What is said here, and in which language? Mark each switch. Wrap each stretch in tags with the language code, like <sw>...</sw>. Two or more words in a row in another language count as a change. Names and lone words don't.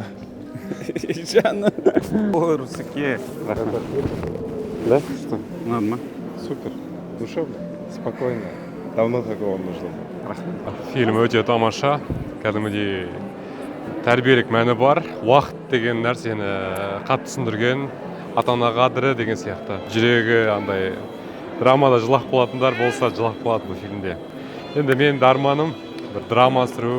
<kk>Жанна. Ой, Русаке.</kk> <ru>Да? Что?</ru> <kk>Надо ма?</kk> <ru>Супер. Душевно. Спокойно. Давно такого нужно.</ru> <kk>Фильм өте тамаша. Кәдімгідей тәрбиелік мәні бар. Уақыт деген нәрсені қатты түсіндірген, ата-ана қадірі деген сияқты. Жүрегі андай драмада жылап қалатындар болса, жылап қалады бұл фильмде. Енді менің арманым бір драма түсіру.</kk>